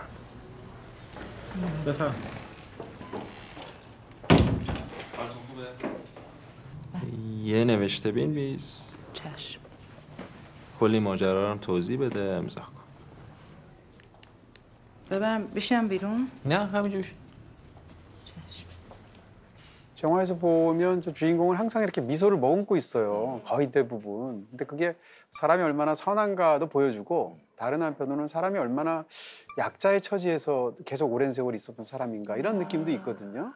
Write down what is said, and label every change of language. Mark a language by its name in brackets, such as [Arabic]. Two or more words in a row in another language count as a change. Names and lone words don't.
[Persian] بفرم. یه نوشته بنویس. چشم. کلی ماجرا رو توضیح بده، امضا کن. ببرم بشم بیرون؟ نه همینجوری. [Korean] 영화에서 보면 저 주인공은 항상 이렇게 미소를 머금고 있어요. 거의 대부분. 근데 그게 사람이 얼마나 선한가도 보여주고 다른 한편으로는 사람이 얼마나 약자의 처지에서 계속 오랜 세월 있었던 사람인가 이런 느낌도 있거든요.